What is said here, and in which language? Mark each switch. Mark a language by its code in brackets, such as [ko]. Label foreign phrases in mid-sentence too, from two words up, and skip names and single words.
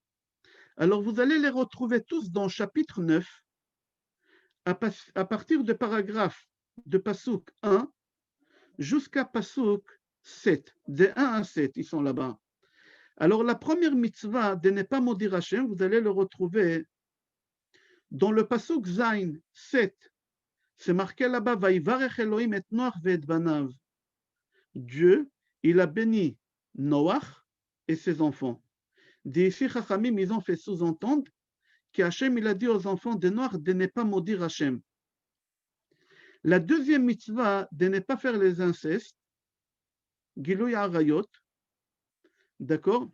[fr] Alors vous allez les retrouver tous dans chapitre 9, à partir de paragraphe de Passouk 1 jusqu'à Passouk 7, de 1 à 7, ils sont là-bas. Alors la première mitzvah de ne pas maudire Hachem, vous allez le retrouver dans le [he] פסוק ז [fr] 7. C'est marqué là-bas, [he] ויברך אלוהים את נח ואת בניו. [fr] Dieu, il a béni Noach et ses enfants. D'ici, Chachamim, ils ont fait sous-entendre qu'Hachem, il a dit aux enfants de Noach de ne pas maudire Hachem. La deuxième mitzvah, de ne pas faire les incestes, [he] גילוי עריות, [fr] d'accord?